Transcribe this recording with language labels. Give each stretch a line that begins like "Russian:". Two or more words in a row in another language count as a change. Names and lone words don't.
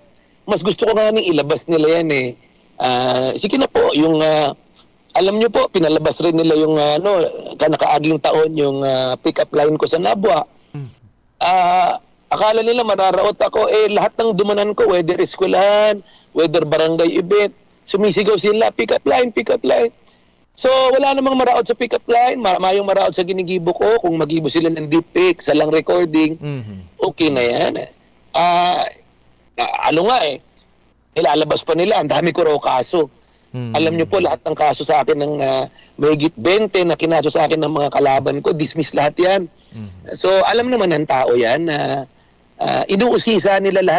Filipino: Mas gusto ko nga nang ilabas nila yan eh. Sige na po, yung alam nyo po, pinalabas rin nila yung nakaaging taon yung
English: pick-up line
Filipino: ko sa Nabwa. Akala nila mararaot ako, lahat ng dumanan ko, whether eskwelahan, whether barangay event, sumisigaw sila,
English: pick-up line, pick-up line.
Filipino: So, wala namang maraot sa
English: pick-up line,
Filipino: mayong maraot sa ginigibo ko, kung magibo sila ng
English: deep pick,
Filipino: salang recording, okay na yan. Ilalabas pa nila, ang dami ko raw kaso. Alam nyo po, lahat ng kaso sa akin ng mahigit 20 na kinaso sa akin ng mga kalaban ko, dismiss lahat yan. So, alam naman ng tao yan na inuusisa nila lahat.